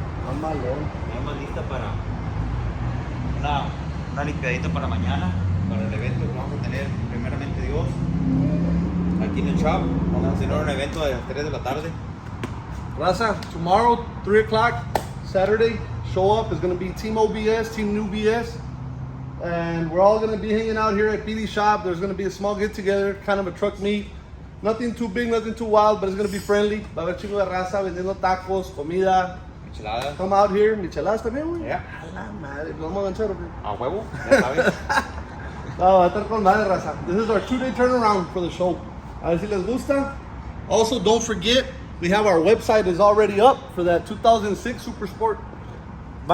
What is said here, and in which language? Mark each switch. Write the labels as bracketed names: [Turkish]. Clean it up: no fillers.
[Spanish] Ya más lista para una limpiadita para mañana, para el evento que vamos a tener, primeramente Dios, aquí en el shop. Vamos a tener un evento a las 3 de la tarde. [English] Raza, tomorrow, 3 o'clock, Saturday, show up. It's going to be Team OBS, Team New BS. And we're all going to be hanging out here at Petey's shop. There's going to be a small get together, kind of a truck meet. Nothing too big, nothing too wild, but it's going to be friendly. [Spanish] Va a haber chingo de raza vendiendo tacos, comida. Micheladas. [English] Come out here. [Spanish] Micheladas también, güey. [English] Yeah. [Spanish] A la madre, ¿nos vamos a ganchar o qué? A huevo, ya sabes. No, va a estar con madre, raza. [English] This is our 2-day turnaround for the show. [Spanish] A ver si les gusta. [English] Also, don't forget, we have our website is already up for that 2006 Super Sport. Buy your entries. You can buy caps, shirts, merch.